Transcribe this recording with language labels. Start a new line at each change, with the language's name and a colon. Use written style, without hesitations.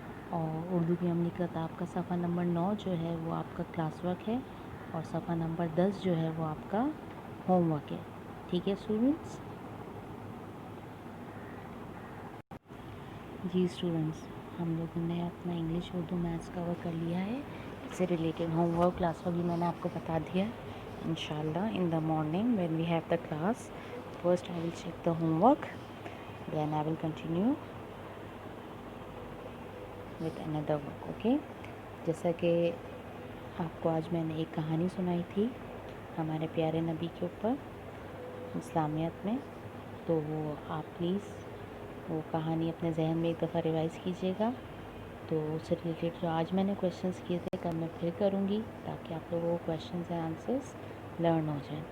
Urdu: اور اردو کی عملی کتاب کا صفحہ نمبر 9 جو ہے وہ آپ کا کلاس ورک ہے، اور صفحہ نمبر 10 جو ہے وہ آپ کا ہوم ورک ہے. ٹھیک ہے اسٹوڈنٹس؟ جی اسٹوڈنٹس، ہم لوگوں نے اپنا انگلش، اردو، میتھس کور کر لیا ہے. اس سے related home work, class work بھی میں نے آپ کو بتا دیا ہے. انشاءاللہ
English: in the morning when we have the class, first I will check the homework, then I will continue with another work. okay?
Urdu: جیسا کہ آپ کو آج میں نے ایک کہانی سنائی تھی ہمارے پیارے نبی کے اوپر اسلامیت میں، تو وہ آپ پلیز وہ کہانی اپنے ذہن میں ایک دفعہ ریوائز کیجیے گا. تو اس سے ریلیٹڈ جو آج میں نے کویشچنس کیے تھے کل میں پھر کروں گی تاکہ آپ لوگوں کو کویشچنس اینڈ آنسرس لرن ہو جائیں.